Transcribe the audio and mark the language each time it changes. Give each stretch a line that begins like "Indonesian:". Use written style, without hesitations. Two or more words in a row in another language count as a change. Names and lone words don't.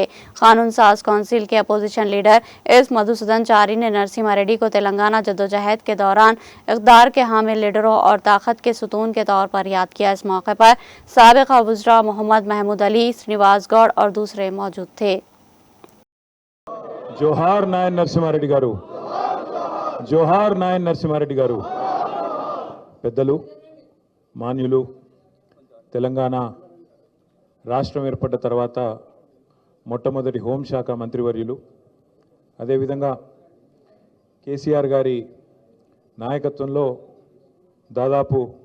Urdu: قانون ساز کونسل کے
English: opposition leader
Urdu: ایس مدھوسودن چاری نے نرسمہا ریڈی کو تلنگانہ جدوجہد کے دوران اقتدار کے حامل لیڈروں اور طاقت کے ستون کے طور پر یاد کیا. اس موقع پر سابقہ وزرا محمد محمود علی، سرینواس گوڑ اور دوسرے موجود تھے.
Telugu: జోహార్ నాయిని నరసింహారెడ్డి గారూ, జోహార్ నాయిని నరసింహారెడ్డి గారూ। పెద్దలు మాన్యులు తెలంగాణ రాష్ట్రం ఏర్పడ్డ తర్వాత మొట్టమొదటి హోంశాఖ మంత్రివర్యులు, అదేవిధంగా కేసీఆర్ గారి నాయకత్వంలో దాదాపు